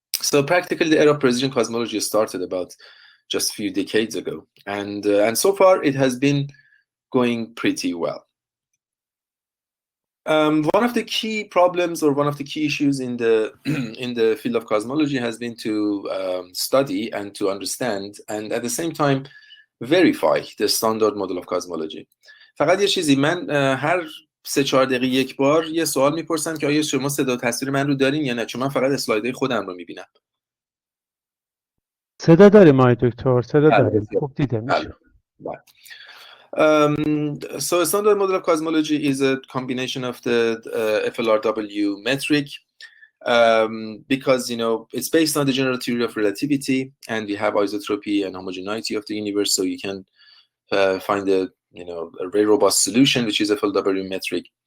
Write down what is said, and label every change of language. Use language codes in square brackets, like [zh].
[en] So practically the era of precision cosmology started about just a few decades ago, and so far it has been going pretty well. One of the key problems, or one of the key issues in the field of cosmology, has been to study and to understand and at the same time verify the standard model of cosmology. [fa] فقط یه چیزی، من هر 3-4 دقیقه یک بار یه سوال میپرسم که آیا شما صدا تصویر من رو دارین یا نه، چون من فقط اسلایدهای خودم رو میبینم. صدا داریم آقای دکتر، صدا داریم، خوب دیده میشه. [en] So standard model of cosmology is a combination of the FLRW metric because it's based on the general theory of relativity, and we have isotropy and homogeneity of the universe, so you can find a very robust solution, which is a full W metric.